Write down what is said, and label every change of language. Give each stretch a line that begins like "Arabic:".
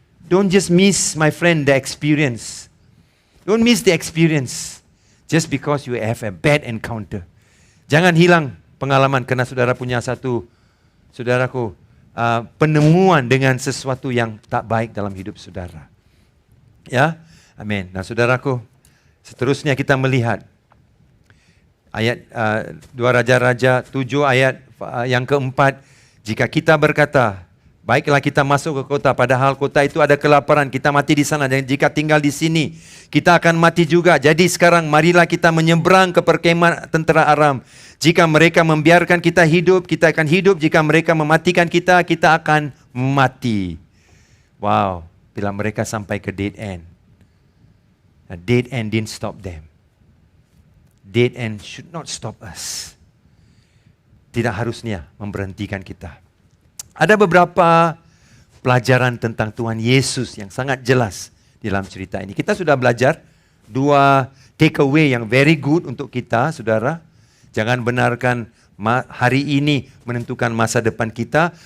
English: Don't just miss, my friend, the experience. Don't miss the experience just because you have a bad encounter.
Malay: Jangan hilang pengalaman karena saudara punya satu, saudaraku, penemuan dengan sesuatu yang tak baik dalam hidup saudara. Ya, amin. Nah, saudaraku, seterusnya kita melihat ayat 2 Raja-Raja 7 ayat yang keempat. Jika kita berkata, baiklah kita masuk ke kota, padahal kota itu ada kelaparan, kita mati di sana. Dan jika tinggal di sini, kita akan mati juga. Jadi sekarang marilah kita menyeberang ke perkemahan tentara Aram. Jika mereka membiarkan kita hidup, kita akan hidup. Jika mereka mematikan kita, kita akan mati. Wow, bila mereka sampai ke dead end.
English: Nah, dead end didn't stop them. Dead end should not stop us.
Malay: Tidak harusnya memberhentikan kita. Ada beberapa pelajaran tentang Tuhan Yesus yang sangat jelas di dalam cerita ini. Kita sudah belajar 2 takeaway yang
English: very good
Malay: untuk kita, saudara. Jangan benarkan hari ini menentukan masa depan kita.